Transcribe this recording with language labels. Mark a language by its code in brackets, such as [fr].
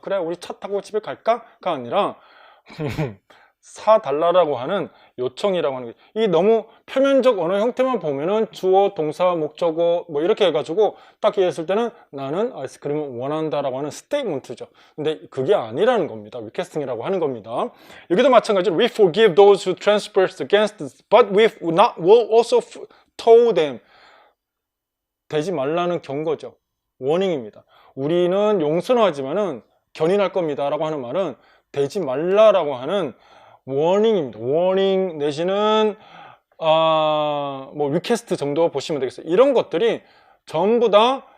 [ko] 그래, 우리 차 타고 집에 갈까?가 아니라 사달라고 하는 요청이라고 하는 게 이 너무 표면적 언어 형태만 보면은 주어, 동사, 목적어 뭐 이렇게 해가지고 딱 이해했을 때는 나는 아이스크림을 원한다라고 하는 스테이트먼트죠. 근데 그게 아니라는 겁니다. 리퀘스팅이라고 하는 겁니다. 여기도 마찬가지로 [en] we forgive those who transgress against us, but we will also toll them. [ko] 되지 말라는 경고죠. 워닝입니다. 우리는 용서는 하지만은 견인할 겁니다 라고 하는 말은 되지 말라라고 하는 워닝입니다. 워닝 내지는 뭐 리퀘스트 정도 보시면 되겠어요. 이런 것들이 전부 다